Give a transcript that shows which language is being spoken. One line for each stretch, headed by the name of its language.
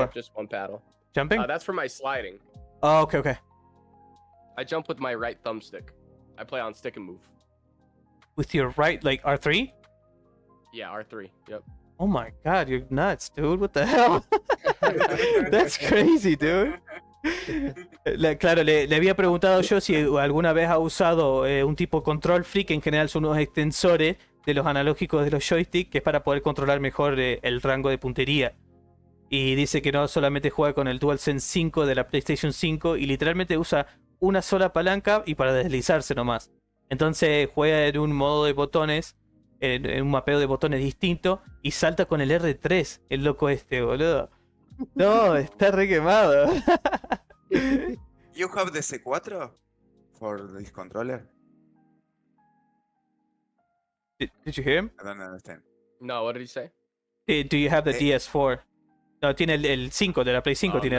English: Yeah, just one paddle. Jumping? That's for my sliding. Oh, okay. I jump with my right thumbstick. I play on stick and move. With your right, like R3? Yeah, R3. Yep. Oh my God, you're nuts, dude. What the hell? That's crazy, dude.
Spanish: Claro, le había preguntado yo si alguna vez ha usado un tipo control free, que en general son unos extensores de los analógicos de los joysticks, que es para poder controlar mejor el rango de puntería. Y dice que no solamente juega con el DualSense 5 de la PlayStation 5 y literalmente usa una sola palanca y para deslizarse nomás. Entonces juega en un modo de botones, en un mapeo de botones distinto y salta con el R3, el loco este, boludo. No, está re quemado.
English: You have the C4 for this controller? Did you hear him? I don't understand. No, what did he say? Do you have the DS4?
Spanish: No, tiene el 5 de la Play 5, Oh, tiene